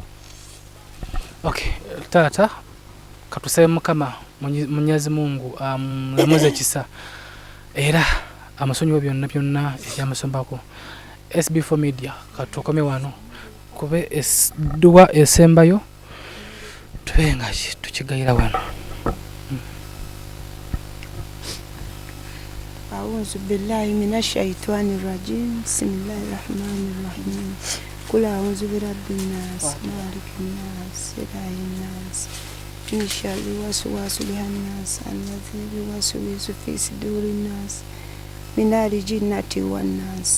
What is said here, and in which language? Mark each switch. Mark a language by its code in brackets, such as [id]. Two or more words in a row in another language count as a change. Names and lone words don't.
[lg] Okay, tata katusabe Mukama [sw] Mwenyezi Mungu [lg] amulamuze kisa era amusonyiwe byonna ebyamusobako. SB4 MEDIA katukome wano kube dua esembayo tubenga tukigayira wano. [ar] أعوذ بالله من الشيطان الرجيم. بسم الله الرحمن الرحيم قل أعوذ برب الناس ملك الناس إله الناس من شر الوسواس الخناس الذي يوسوس في صدور الناس من الجنة والناس.